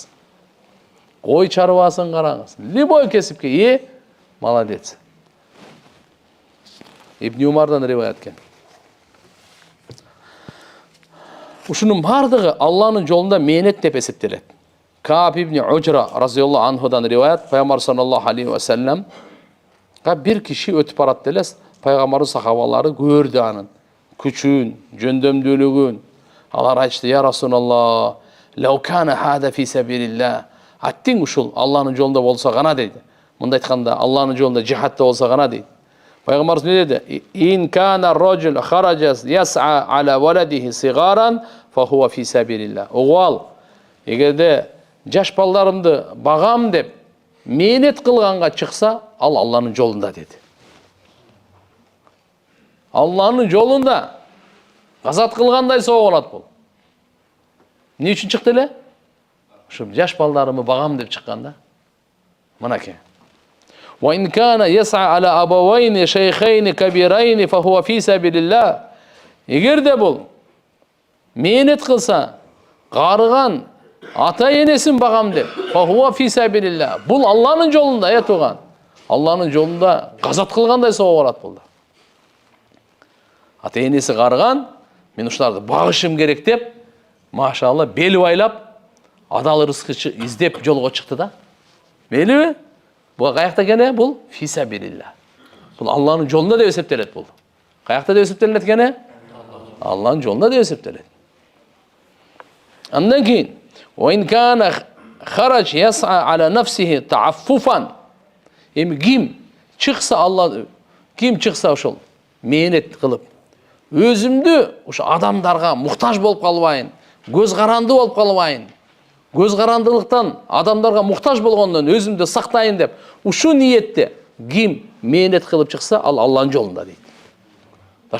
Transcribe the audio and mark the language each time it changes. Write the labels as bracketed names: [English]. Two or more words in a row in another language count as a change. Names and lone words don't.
[Kyrgyz] Кой чарбасын караңыз. Любой кесипке молодец. Ибн Умардан риваят экен. Ушунун бардыгы Алланын жолунда мээнет деп эсептелет. Кааб ибн Уджра [Arabic] رضي الله عنه [Kyrgyz] риваят, пайгамбар [Arabic] صلى الله عليه وسلم [Kyrgyz] бир киши өтүп барат делес, пайгамбардын сахабалары көрдү анын күчүн, жөндөмдүүлүгүн. Алар айтышты: [Arabic] "يا رسول الله، لو كان هذا في سبيل الله." [Kyrgyz] Аттиң ушул Алланын жолунда болсо гана дейди. Мында айтканда Алланын жолунда жихадта болсо гана дейди. Пайгамбарыбыз не деди? [Arabic] "إن كان رجل خرج يسعى على ولده صغارا فهو في سبيل الله." [Kyrgyz] Оғал, эгерде жаш балдарымды багам деп мээнет кылганга чыкса, ал Алланын жолунда деди. Алланын жолунда газат кылгандай соо болот бул. Эмне үчүн чыкты эле? Ушу жаш балдарымды багам деп чыккан да. Мынакей. [Arabic] وإن كان يسعى على أبوين شيخين كبيرين فهو في سبيل الله. [Kyrgyz] Эгерде бул мээнет кылса, карыган ата энесин багам деп, [Arabic] فهو في سبيل الله. [Kyrgyz] Бул Алланын жолунда туган. Алланын жолунда газат кылгандай соо болот бул. Ата энеси карыган, мен ушуларды багышым керек деп, машалла бел байлап, адал рызкы издеп жолго чыкты да. Мейлиби? Бул каякта экен? Бул фисабилилlah. Бул Алланын жолунда деп эсептелет бул. Каякта деп эсептелет экен? Алланын жолунда деп эсептелет. Андан кийин [Arabic] وإن كان خرج يسعى على نفسه تعففا. [Kyrgyz] Эми ким чыкса Алла, ким чыкса ошол мээнет кылып, өзүмдү ошо адамдарга муктаж болуп калбайын, көз каранды болуп калбайын. Көз карандылыктан адамдарга муктаж болгондон өзүмдү сактайын деп, ушу ниетте ким мээнет кылып чыкса, ал Алланын жолунда дейт.